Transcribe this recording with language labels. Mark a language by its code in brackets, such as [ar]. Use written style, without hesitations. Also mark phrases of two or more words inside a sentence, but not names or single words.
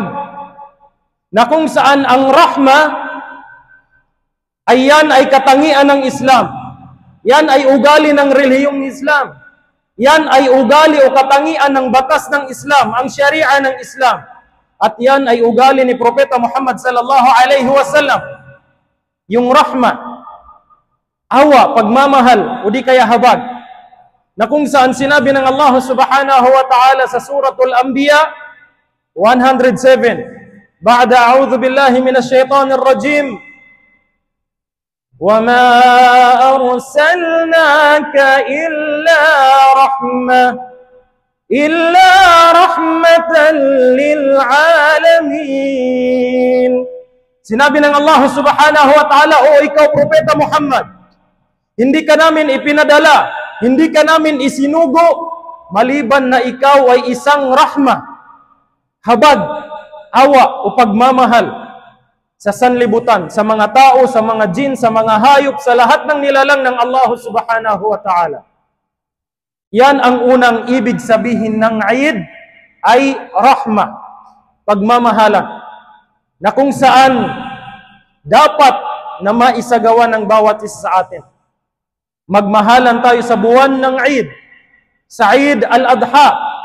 [tl] Na kung saan ang rahmah, ay yan ay katangian ng Islam. Yan ay ugali ng relihiyong Islam. Yan ay ugali o katangian ng batas ng Islam, ang Sharia ng Islam. At yan ay ugali ni Propeta Muhammad [ar] صلى الله عليه وسلم. [tl] Yung rahma, awa, pagmamahal, o di kaya habag, na kung saan sinabi ng Allah [ar] سبحانه وتعالى [tl] sa Suratul Anbiya 107, [ar] بعد أعوذ بالله من الشيطان الرجيم, وَمَا أَرْسَلْنَاكَ إِلَّا رَحْمَةً لِلْعَالَمِينَ. [tl] Sinabi ng Allah [ar] سبحانه وتعالى, [tl] o ikaw, Propeta Muhammad, hindi ka namin ipinadala, hindi ka namin isinugo, maliban na ikaw ay isang rahmah, habag, awa o pagmamahal sa sanlibutan, sa mga tao, sa mga jin, sa mga hayop, sa lahat ng nilalang ng Allah [ar] سبحانه وتعالى. [tl] Yan ang unang ibig sabihin ng Eid, ay rahmah, pagmamahalan, na kung saan dapat na maisagawa ng bawat isa sa atin. Magmahalan tayo sa buwan ng Eid, sa Eid al-Adha.